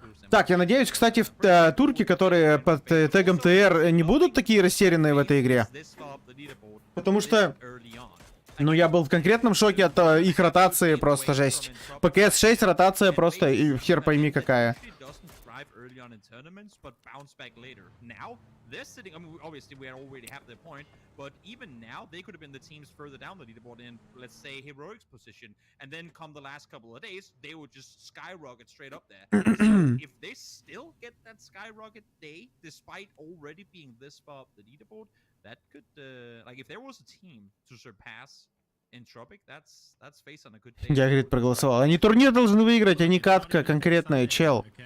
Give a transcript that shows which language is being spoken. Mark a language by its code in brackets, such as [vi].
[ru] Так, я надеюсь, кстати, турки, которые под тегом ТР, не будут такие растерянные в этой игре. Потому что, ну, я был в конкретном шоке от их ротации, просто жесть. PCS6 ротация просто, и хер пойми какая. [en] survive early on in tournaments, but bounce back later. Now, they're sitting, I mean, obviously we already have their point, but even now, they could have been the teams further down the leaderboard in, let's say, Heroic's position, and then come the last couple of days, they would just skyrocket straight up there. So if they still get that skyrocket day, despite already being this far up the leaderboard, that could, like, if there was a team to surpass Entropic, that's face on a good day. [ru] Я, говорит, проголосовал. Они турнир должны выиграть, а не катка конкретная, чел.